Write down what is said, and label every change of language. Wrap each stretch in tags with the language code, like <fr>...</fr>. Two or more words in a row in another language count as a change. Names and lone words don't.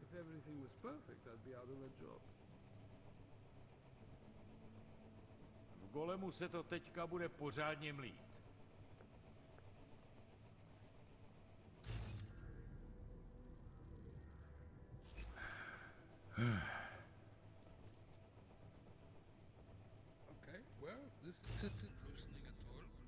<en>everything was perfect, I'd be out of a job.</en> <cs>V Golemu se to teďka bude pořádně mlít.</cs> <en>Okay, well, this isn't loosening at all.</en>